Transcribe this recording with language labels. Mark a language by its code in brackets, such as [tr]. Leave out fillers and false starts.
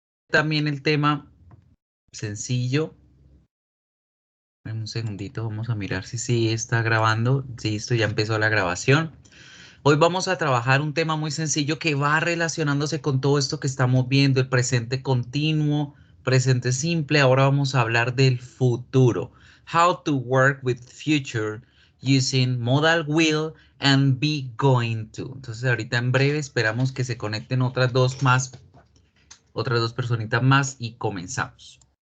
[es] también el tema sencillo. Un segundito, vamos a mirar si sí está grabando. Listo, ya empezó la grabación. Hoy vamos a trabajar un tema muy sencillo que va relacionándose con todo esto que estamos viendo, el presente continuo, presente simple. Ahora vamos a hablar del futuro. [en] How to work with future using modal will and be going to. [es] Entonces ahorita en breve esperamos que se conecten otras dos personitas más y comenzamos.